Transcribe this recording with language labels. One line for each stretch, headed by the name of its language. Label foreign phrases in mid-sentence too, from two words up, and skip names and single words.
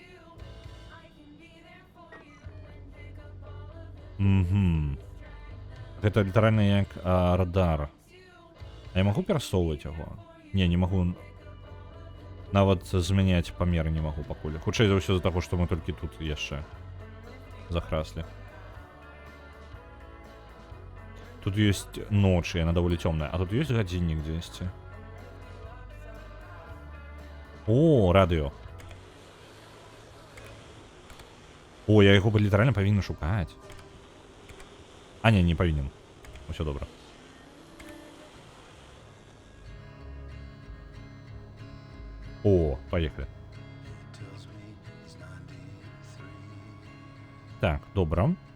Belarusian: Гэта літаральна як радар. А я магу перасоўваць яго? Не магу. Нават змяняць памеры не магу пакуль. Хутчэй за ўсё з-за таго, што мы толькі тут яшчэ захраслі.
Russian: Тут есть ночь, и она довольно темная. А тут есть годинник здесь. О, радио. О,
Ukrainian: я його літерально повинен шукати. А, ні, не повинен. Все добре. О, поїхали. Так, добре.